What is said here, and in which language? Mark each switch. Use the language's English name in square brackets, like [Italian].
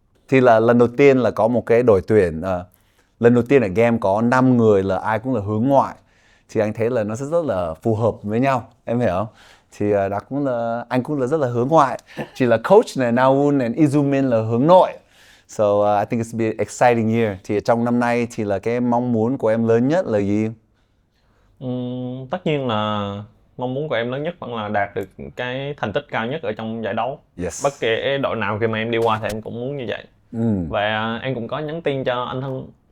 [Vietnamese] Thì là lần đầu tiên là có một cái đội tuyển, lần đầu tiên ở game có 5 người là ai cũng là hướng ngoại. Thì anh thấy là nó sẽ rất là phù hợp với nhau, em hiểu không? Thì đó cũng là anh cũng là rất là hướng ngoại. Chỉ là coach này, Naun and Izumin là hướng nội. [English] So I think it's be an exciting year. [Vietnamese] Thì trong năm nay thì là cái mong muốn của em lớn nhất là gì? Tất nhiên là mong muốn của em lớn nhất vẫn là đạt được cái thành tích cao nhất ở trong giải đấu. Bất kể đội nào khi mà em đi qua thì em cũng muốn như vậy. Và em cũng có nhắn tin cho anh Hưng.